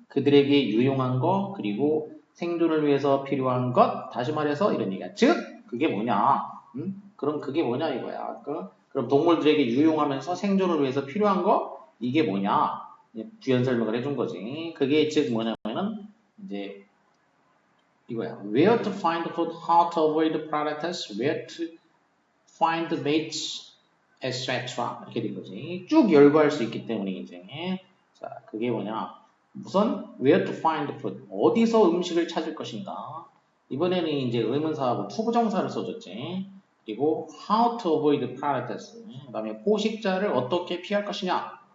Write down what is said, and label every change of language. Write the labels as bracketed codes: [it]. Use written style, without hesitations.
[ko] 그들에게 유용한 것, 그리고 생존을 위해서 필요한 것, 다시 말해서 이런 얘기야. 즉, 그게 뭐냐? 그럼 그게 뭐냐 이거야. 그럼 동물들에게 유용하면서 생존을 위해서 필요한 거, 이게 뭐냐? 부연 설명을 해준 거지. 그게 즉 뭐냐면은 이제 이거야. [en] Where to find food, how to avoid predators, where to find mates, etc. [ko] 이렇게 된 거지. 쭉 열거할 수 있기 때문에 이제 자 그게 뭐냐? 우선 where to find food, 어디서 음식을 찾을 것인가. 이번에는 이제 의문사하고 투부정사를 써줬지. 그리고 how to avoid predators, 그 다음에 포식자를 어떻게 피할 것이냐.